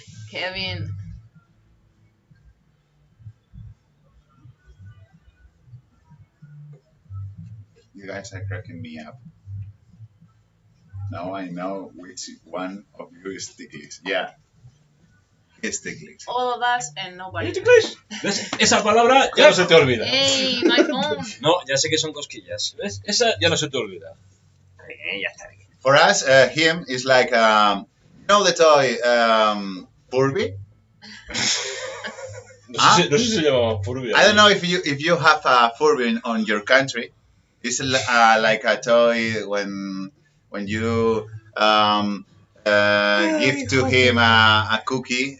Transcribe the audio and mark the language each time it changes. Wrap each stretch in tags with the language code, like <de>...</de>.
<en>Kevin. You guys are cracking me up. Now I know which one of you is Ticklish. Yeah. It's Ticklish. All of us and nobody.</en> <es>¿Ves? Esa palabra ya no se te olvida.</es> <en>Hey, my phone.</en> <es>No, ya sé que son cosquillas. ¿Ves? Esa ya no se te olvida. Ya está bien.</es> <en>For us, him is like, you know the toy Furby?</en> <es>No sé si se llama Furby.</es> <en>I don't know if you have a Furby on your country. It's like a toy when you give to him a cookie.</en>